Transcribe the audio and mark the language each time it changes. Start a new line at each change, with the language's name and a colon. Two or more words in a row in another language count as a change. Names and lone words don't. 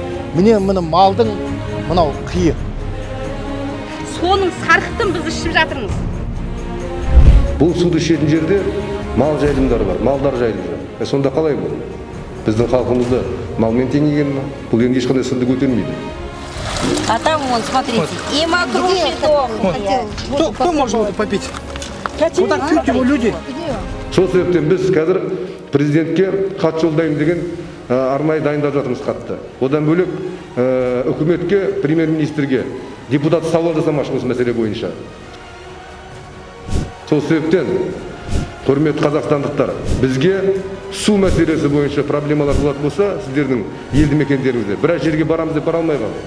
Kazakh: міне малдың мынау қиы. Соның сарқытын біз ішіп жатырмыз. Бұл суды ішетін жерде мал жайылымдары бар, малдар жайылымы. Сонда қалай бұл? Біздің халқымызды малмен теңеген ма? Бұл енді ешқандай сынды көтермейді.
Russian: А там вон, смотрите, и макруши дохлые. Кто может попить? Вот так пьют его люди.
Kazakh: Сол себептен біз қазір президентке хат жолдаймын деген арнайы дайындап жатырмыз хатты. Одан бөлек үкіметке, премьер-министрге депутат сауал жасамақшы осы мәселе бойынша. Сол себептен құрметті қазақстандықтар, бізге су мәселесі бойынша проблемалар болатын болса, сіздердің елді мекендеріңізде біраз жерге барамыз деп бара алмай қалды.